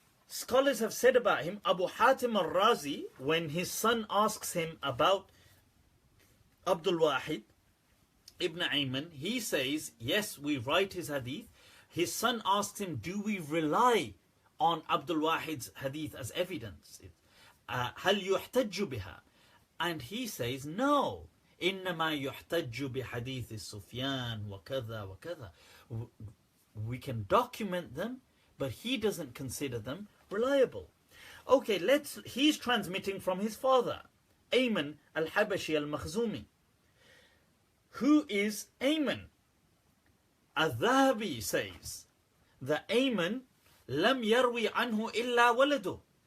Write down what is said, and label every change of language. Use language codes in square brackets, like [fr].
[en] Scholars have said about him, Abu Hatim al-Razi, when his son asks him about Abdul Wahid ibn Ayman, he says, yes, we write his hadith. His son asks him, do we rely on Abdul Wahid's hadith as evidence? [ar] هل يحتج بها? [en] And he says, no. [ar] إنما يحتج بحديث السفيان وكذا وكذا. [en] We can document them, but he doesn't consider them reliable. Okay, he's transmitting from his father, Ayman al-Habashi al-Makhzumi. Who is Ayman? Al-Dhahabi says that Ayman [ar] lam yarwi anhu illa waladu.